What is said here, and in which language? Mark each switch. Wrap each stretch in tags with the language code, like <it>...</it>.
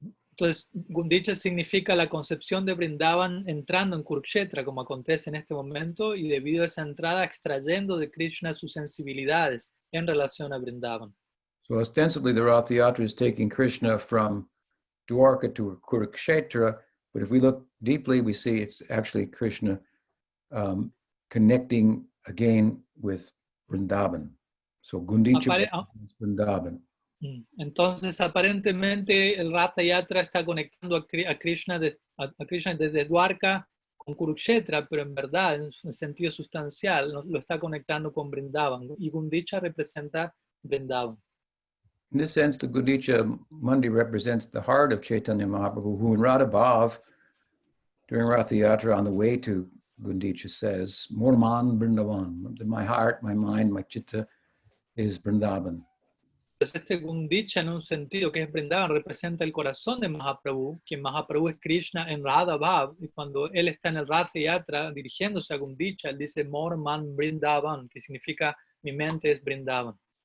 <es>Entonces, Gundicha significa la concepción de Vrindavan entrando en Kurukshetra, como acontece en este momento, y debido a esa entrada extrayendo de Krishna sus sensibilidades en relación a Vrindavan.</es> <en>So ostensibly the Rath Yatra is taking Krishna from Dwarka to Kurukshetra, but if we look deeply, we see it's actually Krishna connecting again with Vrindavan. So Gundicha is Vrindavan.</en> <es>Entonces, aparentemente, el Ratha Yatra está conectando a Krishna, a Krishna desde Dwarka con Kurukshetra, pero en verdad, en un sentido sustancial, lo está conectando con Vrindavan. Y Gundicha representa Vrindavan.</es> <en>In this sense, the Gundicha Mundi represents the heart of Chaitanya Mahaprabhu, who in Radha Bhav, during Ratha Yatra on the way to Gundicha says, Morman Vrindavan, my heart, my mind, my chitta is Vrindavan.</en> <es>Entonces este Gundicha en un sentido que es Vrindavan representa el corazón de Mahaprabhu, quien Mahaprabhu es Krishna en Radha Bhav, y cuando él está en el Ratha Yatra dirigiéndose a Gundicha, él dice Morman Vrindavan, que significa mi mente es Vrindavan.</es>